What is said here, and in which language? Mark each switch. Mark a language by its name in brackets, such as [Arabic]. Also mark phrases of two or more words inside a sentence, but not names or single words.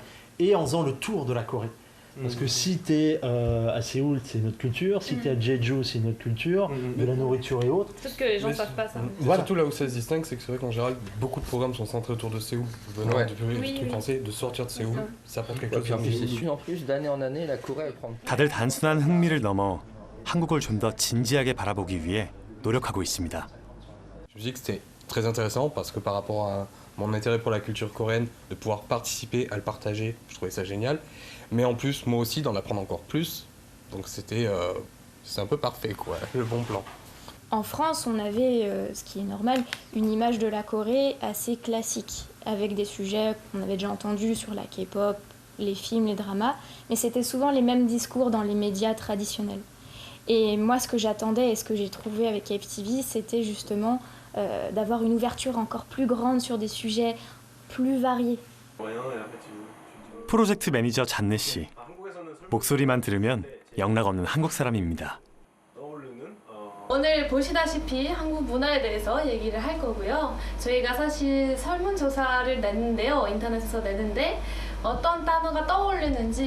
[French] Et en faisant le tour de la Corée. Parce que si tu es à Séoul, c'est notre culture. Si tu es à Jeju, c'est notre culture, de la nourriture et autres. Parce que les gens ne savent pas ça. Voilà. Surtout là où ça se distingue, c'est que c'est vrai qu'en général, beaucoup de programmes sont centrés autour de Séoul. Venant du truc français, de sortir de Séoul, ça apporte quelque chose. C'est sûr, en plus, d'année en année, la Corée, elle prend... [Korean] 다들 단순한 흥미를 넘어 한국을 좀 더 진지하게 바라보기 위해 노력하고 있습니다. [French] Je me dis que c'était très intéressant parce que par rapport à mon intérêt pour la culture coréenne, de pouvoir participer à le partager, je trouvais ça génial. Mais en plus, moi aussi, d'en apprendre encore plus. Donc c'est un peu parfait, quoi, le bon plan. En France, on avait, ce qui est normal, une image de la Corée assez classique, avec des sujets qu'on avait déjà entendus sur la K-pop, les films, les dramas, mais c'était souvent les mêmes discours dans les médias traditionnels. Et moi, ce que j'attendais et ce que j'ai trouvé avec KFTV, c'était justement d'avoir une ouverture encore plus grande sur des sujets plus variés. [Korean] 프로젝트 매니저 잔네 씨. 목소리만 들으면 영락 없는 한국 사람입니다. 오늘 보시다시피 한국 문화에 대해서 얘기를 할 거고요. 저희가 사실 설문조사를 냈는데요. 인터넷에서 냈는데 어떤 단어가 떠오르는지.